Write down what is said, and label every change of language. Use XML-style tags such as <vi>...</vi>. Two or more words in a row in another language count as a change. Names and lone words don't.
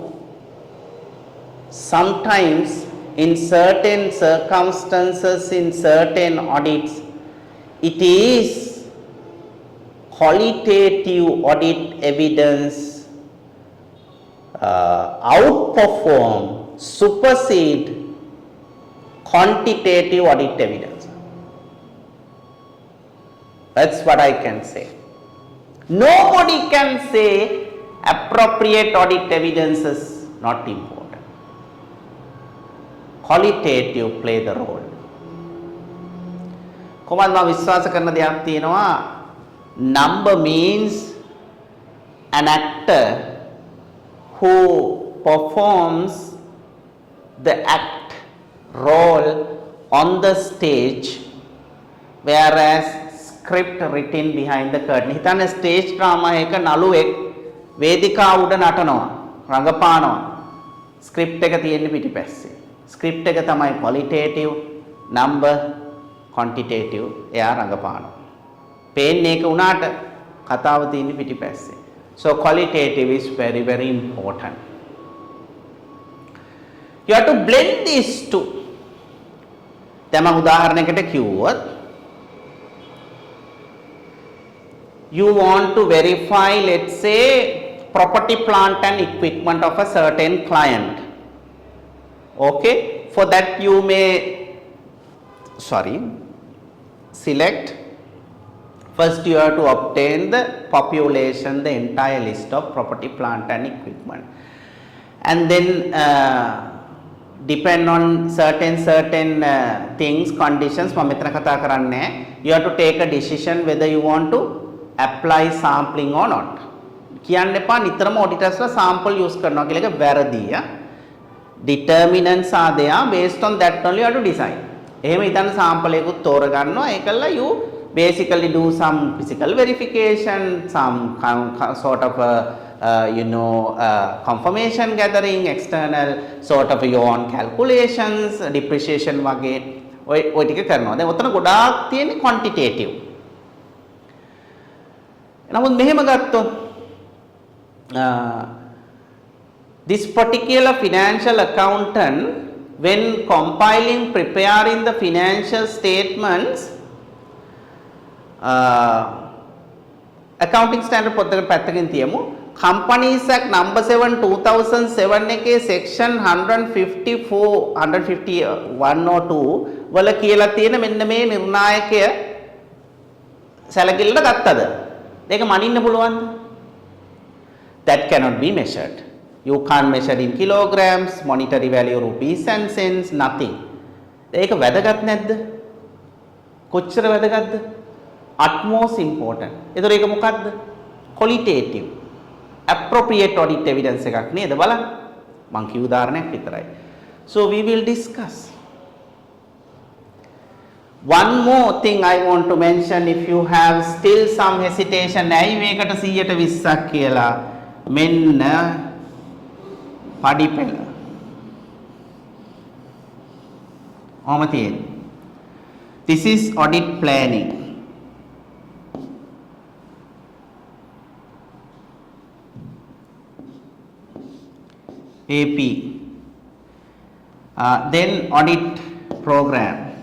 <en>Sometimes in certain circumstances, in certain audits, it is qualitative audit evidence outperform, supersede quantitative audit evidence. That's what I can say. Nobody can say appropriate audit evidence is not important. Qualitative play the role.</en> <si>කොහොමද මම විශ්වාස කරන දෙයක් තියෙනවා,</si> <en>number means an actor who performs the act role on the stage, whereas script written behind the curtain.</en> <si>හිතන්න</si> <en>stage drama</en> <si>එක නළුවෙක් වේදිකාව උඩ නටනවා, රඟපානවා. script එක තියෙන්නේ පිටිපස්සේ. script එක තමයි qualitative, number quantitative, එයා රඟපානවා. පේන්නේ ඒක උනාට කතාව තියෙන්නේ පිටිපස්සේ.</si> <en>So qualitative is very very important. You have to blend these two.</en> <si>දැන් මම උදාහරණයකට කිව්වොත්,</si> <en>you want to verify, let's say, property, plant and equipment of a certain client. Okay, for that you may select, first you have to obtain the population, the entire list of property, plant and equipment, and then depend on certain things, conditions,</en> <si>මම මෙතන කතා කරන්නේ,</si> <en>you have to take a decision whether you want to apply sampling or not.</en> <si>කියන්න එපා නිතරම auditorsලා sample use කරනවා කියලා, එක වැරදිය.</si> <en>Determinants are there, based on that only you have to decide.</en> <si>එහෙම හිතන්න sample එකකුත් තෝරගන්නවා, ඒකල්ලා</si> <en>you basically do some physical verification, some sort of confirmation gathering, external sort of your own calculations, depreciation</en> <si>වගේ ඔය ටික කරනවා. දැන් ඔතන ගොඩාක් තියෙන්නේ quantitative. නමුත් මෙහෙම ගත්තොත්</si> <en>this particular financial accountant, when compiling, preparing the financial statements, accounting standard</en> <si>පොතකට පැත්තකින් තියමු. Companies Act number 7 2007 එකේ section 151 වල කියලා තියෙන මෙන්න මේ නිර්ණායකය සැලකිල්ලට ගත්තද? ඒක මනින්න පුළුවන්ද?</si> <en>that cannot be measured. You can't measure in kilograms, monetary value rupees and cents, nothing.</en> <si>ඒක වැදගත් නැද්ද? කොච්චර වැදගත්ද?</si> <en>utmost important.</en> <si>ඒතර ඒක මොකක්ද?</si> <en>qualitative. appropriate audit evidence</en> <si>එකක් නේද බලන්න. මං කිව් උදාහරණයක් විතරයි.</si> <en>So we will discuss. One more thing I want to mention, if you have still some hesitation,</en> <si>ඇයි මේකට 120ක් කියලා මෙන්න පඩිපෙළ. ඔහම තියෙන්නේ.</si> <en>This is audit planning. AP. Then audit program.</en>